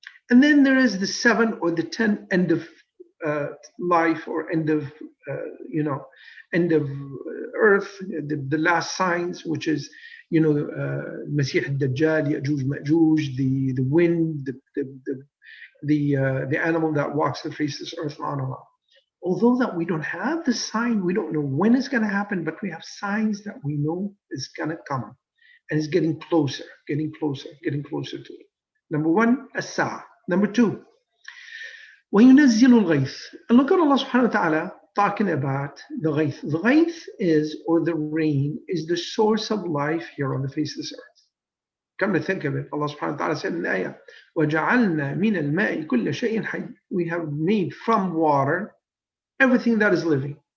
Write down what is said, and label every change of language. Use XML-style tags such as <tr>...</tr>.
<en>And then there is the 7 or the 10 end of life or end of end of earth, the last signs, which is Masih al-Dajjal, Ya'juj Ma'juj, the wind, the animal that walks the face of this earth, on and on. Although that we don't have the sign, we don't know when it's going to happen, but we have signs that we know is going to come, and it's getting closer, getting closer to it. Number 1, as-sa'a. Number 2,</en> <ar>وَيُنَزِّلُ الْغَيْثِ.</ar> <en>And look at Allah subhanahu wa ta'ala talking about the ghayth. The ghayth is, or the rain, is the source of life here on the face of this earth. Come to think of it, Allah subhanahu wa ta'ala said in the ayah,</en> <ar>وَجَعَلْنَا مِنَ الْمَاءِ كُلَّ شَيْءٍ حَيٍّ.</ar> <en>We have made from water everything that is living.</en>